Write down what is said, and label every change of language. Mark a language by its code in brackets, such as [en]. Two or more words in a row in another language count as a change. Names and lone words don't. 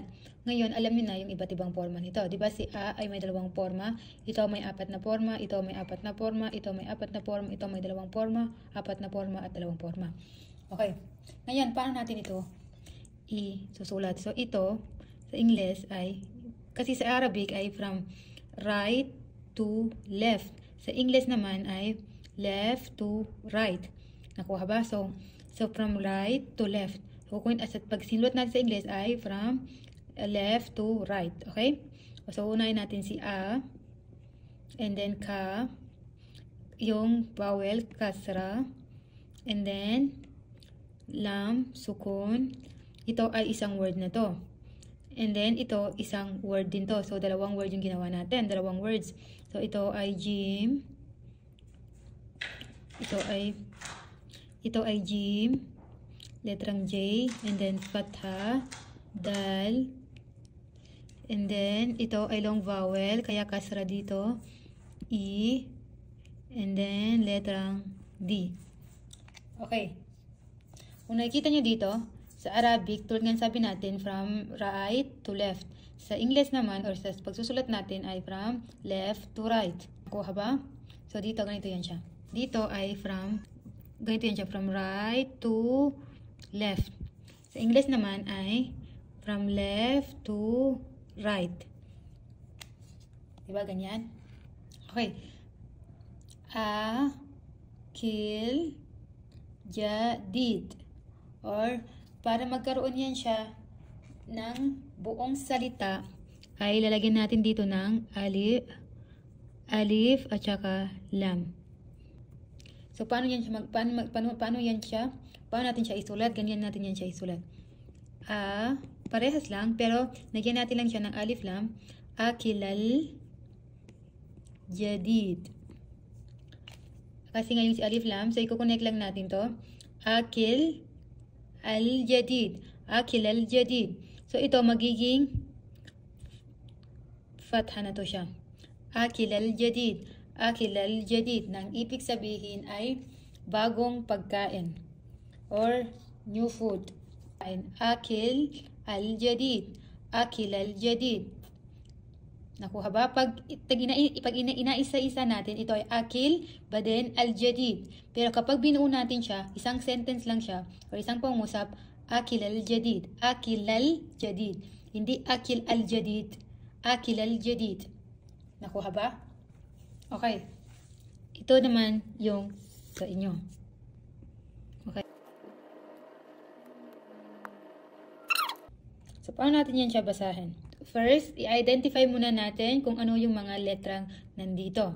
[tl] Ngayon, alam niyo na yung iba't ibang forma nito. Diba si A ay may dalawang forma, ito may apat na forma, ito may apat na forma, ito may apat na forma, ito may dalawang forma, apat na forma, at dalawang forma. Okay, ngayon, paano natin ito susulat? So ito sa English ay, kasi sa Arabic ay [en] from right to left. [tl] Sa English naman ay [en] left to right. [tl] Nakuha ba? [en] So from right to left. [tl] So pag sinulat natin sa English ay [en] from left to right. [tl] Okay? So unahin natin si A, [en] and then [tl] Ka, yung vowel kasra, [en] and then [tl] Lam, sukun. Ito ay isang word na to. [en] And then, [tl] ito, isang word din to. So, dalawang word yung ginawa natin. Dalawang words. So, ito ay Jim. Ito ay Jim. Letrang J. [en] And then, [tl] Fatha. [en] Dal. And then, [tl] ito ay [en] long vowel. [tl] Kaya kasra dito. E. [en] And then, [tl] letrang D. Okay. Kung nakikita nyo dito, sa Arabic, tulad nga sabi natin, [en] from right to left. [tl] Sa English naman, or sa pagsusulat natin, ay [en] from left to right. [tl] Nakuha ba? So, dito, ganito yan siya. Dito ay ganito yan siya, [en] from right to left. [tl] Sa English naman ay [en] from left to right. [tl] Diba, ganyan? Okay. [ar] Akil, jadid. [tl] Or, para magkaroon yan siya ng buong salita, ay lalagyan natin dito ng alif at saka lam. So, paano natin siya isulat? Ganyan natin yan siya isulat. Parehas lang, pero nagyan natin lang siya ng alif lam. [ar] Akilal jadid. [tl] Kasi ngayon si alif lam, so i-connect lang natin to. [ar] Akil al-jadid. Akil al-jadid. [tl] So, ito magiging fatha na to siya. [ar] Akil al-jadid. Akil al-jadid. [tl] Nang ibig sabihin ay bagong pagkain or [en] new food. [ar] Akil al-jadid. Akil al-jadid. [tl] Nakuha ba? Pag inaisa-isa natin, ito ay [ar] akil, baden, al-jadid. [tl] Pero kapag binuo natin siya, isang sentence lang siya, o isang pangusap, [ar] akil al-jadid. Akil al-jadid. Hindi akil al-jadid. Akil al-jadid. [tl] Nakuha ba? Okay. Ito naman yung sa inyo. Okay. So, paano natin yan siya basahin? First, i-identify muna natin kung ano yung mga letrang nandito.